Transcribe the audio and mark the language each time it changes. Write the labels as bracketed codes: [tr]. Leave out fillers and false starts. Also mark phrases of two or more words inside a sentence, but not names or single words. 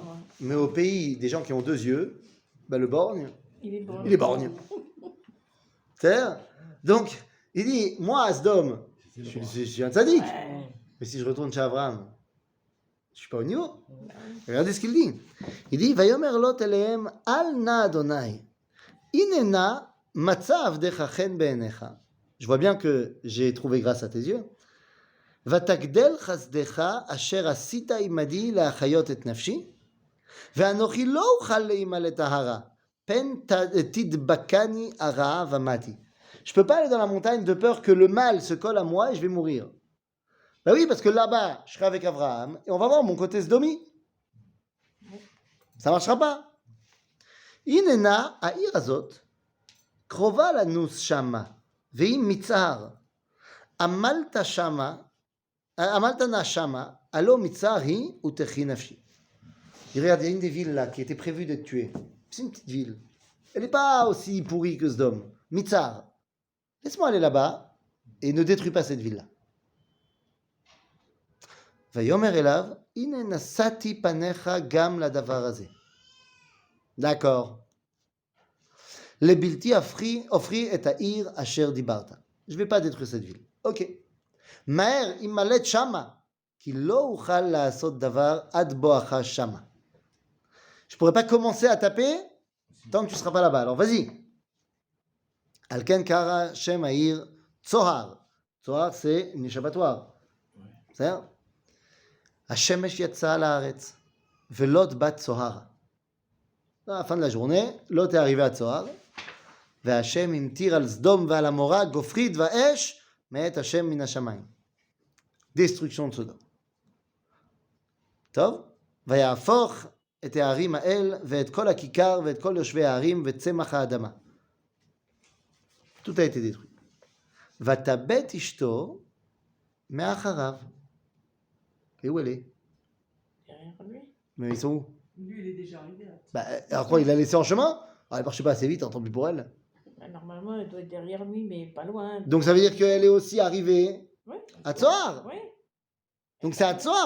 [fr] Mais au pays des gens qui ont 2 yeux, bah le borgne, Il est borgne. il est borgne. C'est-à-dire, donc, il dit, moi, Asdom, je suis un tzaddik. Ouais. Mais si je retourne chez Abraham, je suis pas au niveau. Regardez ce qu'il dit. Il dit, [he] ויאמר לוט אליהם אל נא אדני. הנה נא מצא עבדך חן בעיניך. [fr] Je vois bien que j'ai trouvé grâce à tes yeux. [he] ותגדל חסדך אשר עשית עמדי להחיות את נפשי, ואנוכי לא אוכל להימלט ההרה, פן תדבקני הרעה ומתי. [fr] Je peux pas aller dans la montagne de peur que le mal se colle à moi et je vais mourir. Ben oui, parce que là-bas, je serai avec Abraham et on va voir mon côté Sdomi. Ça marchera pas. [he] Inena העיר הזאת קרובה לנוס שמה, והיא מצער. עמלת שמה עמלת נא שמה, הלא מצער היא ותחי נפשי. [fr] Regarde, il y a une des villes là qui était prévue d'être tuée. C'est une petite ville. Elle n'est pas aussi pourrie que Sdom. Mitzar. Laisse-moi aller là-bas et ne détruis pas cette ville-là. [he] ויאמר אליו, הנה נשאתי פניך גם לדבר הזה. [fr] D'accord. [he] לבלתי עופרי את העיר אשר דיברת. [fr] Je ne vais pas détruire cette ville. Ok. [he] מהר, ימלט שמה, כי לא אוכל לעשות דבר עד בואך שמה. [fr] Je ne pourrais pas commencer à taper tant que tu ne seras pas là-bas. Alors vas-y. [he] על כן קרא שם העיר צוהר. [fr] צוהר c'est une échappatoire. [he] בסדר? השמש יצאה לארץ, ולוט בת צוהר. [fr] À la fin de la journée, Lot est arrivé à Tzohar, [he] והשם המטיר על סדום ועל עמורה גופרית ואש מאת השם מן השמיים. [fr] Destruction de Sodome. [he] טוב? ויהפוך את הערים האל ואת כל הכיכר ואת כל יושבי הערים וצמח האדמה. [fr] Tout a été détruit. [he] ותבט אשתו מאחריו. [fr] Et où elle est? Derrière lui. Mais ils sont où? Lui, il est déjà arrivé. Là. Bah, alors quoi, il l'a laissé en chemin? Ah, elle marchait pas assez vite, tant pis pour elle. Ben, normalement, elle doit être derrière lui, mais pas loin. Donc ça veut dire qu'elle est aussi arrivée Oui. à Tzohar. Oui. Donc c'est à Tzohar.